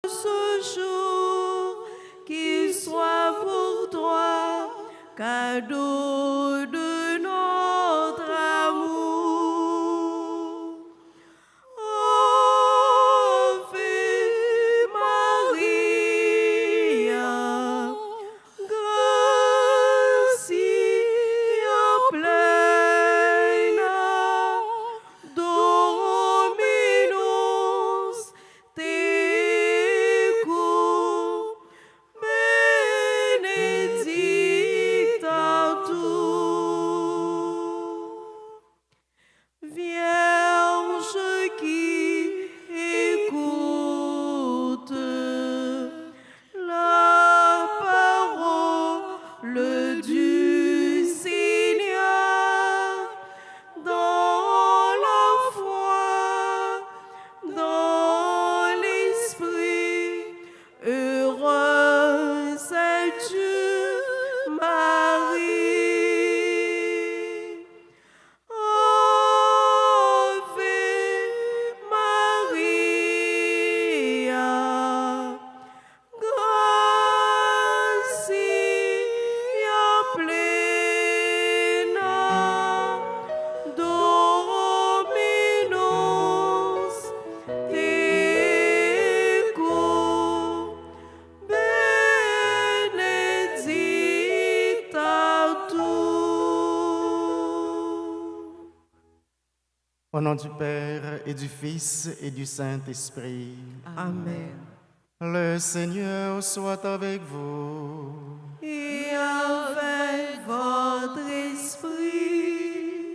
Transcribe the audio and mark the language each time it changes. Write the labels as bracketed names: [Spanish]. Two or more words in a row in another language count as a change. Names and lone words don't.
[French] ce jour, qu'il soit pour toi cadeau de notre amour. [Latin] Ave Maria, gratia plena, Dominus tecum, benedicta tu. [French] Vierge qui écoute la parole du Seigneur dans la foi, dans l'esprit, heureuse es-tu, Marie. [Latin] Ave Maria, gratia plena, Dominus tecum, benedicta tu. [French] Au nom du Père et du Fils et du Saint-Esprit. Amen. Le Seigneur soit avec vous. Et avec votre esprit.